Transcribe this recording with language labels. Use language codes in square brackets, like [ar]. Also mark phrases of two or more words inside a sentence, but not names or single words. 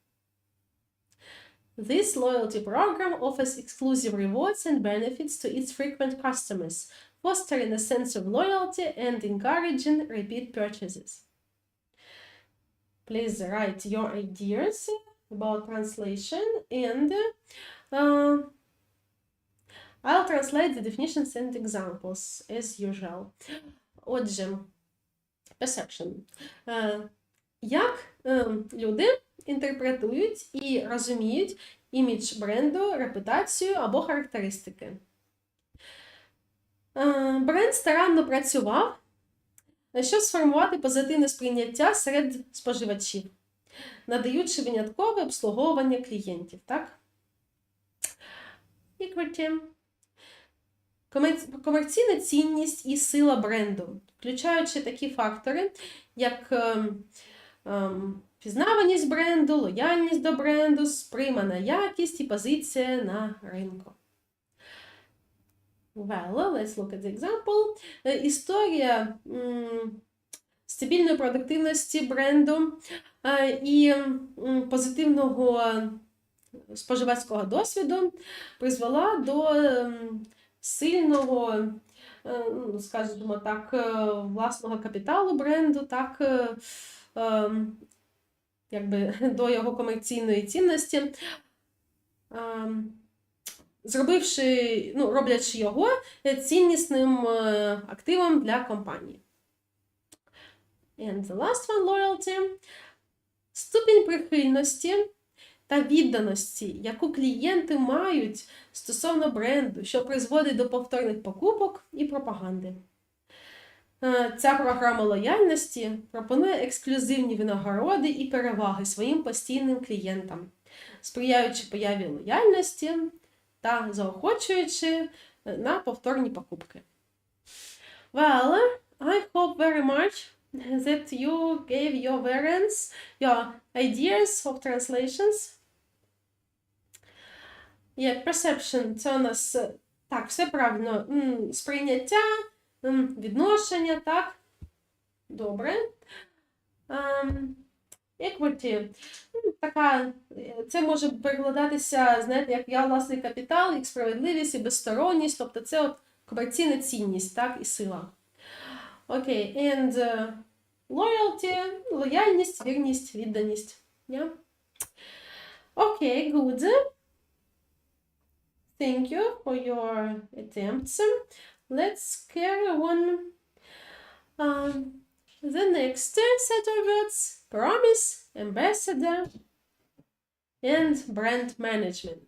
[en] This loyalty program offers exclusive rewards and benefits to its frequent customers, fostering a sense of loyalty and encouraging repeat purchases. Please write your ideas about translation, and I'll translate the definitions and examples as usual. [uk] Отже, perception. як люди інтерпретують і розуміють імідж бренду, репутацію або характеристики. Бренд старанно працював, щоб сформувати позитивне сприйняття серед споживачів, надаючи виняткове обслуговування клієнтів, так? Equity. Комерційна цінність і сила бренду, включаючи такі фактори, як впізнаваність бренду, лояльність до бренду, сприймана якість і позиція на ринку. [en] Well, let's look at the example. [uk] Історія стабільної продуктивності бренду і позитивного споживацького досвіду призвела до сильного, скажімо так, власного капіталу бренду, так, якби до його комерційної цінності, роблячи його ціннісним активом для компанії. [en] And the last one, loyalty. [uk] Ступінь прихильності та відданості, яку клієнти мають стосовно бренду, що призводить до повторних покупок і пропаганди. Ця програма лояльності пропонує ексклюзивні винагороди і переваги своїм постійним клієнтам, сприяючи появі лояльності та заохочуючи на повторні покупки. [en] Well, I hope very much that you gave your variants, your ideas of translations. [uk] Perception – це у нас, так, все правильно, сприйняття, відношення, так, добре. Equity – така, це може перекладатися, знаєте, як я власний капітал, як справедливість і безсторонність, тобто це от комерційна цінність, так, і сила. Окей, [en] and loyalty – [uk] лояльність, вірність, відданість. Yeah? [en] Окей, good. Thank you for your attempts. Let's carry on. The next set of words: promise, ambassador, and brand management.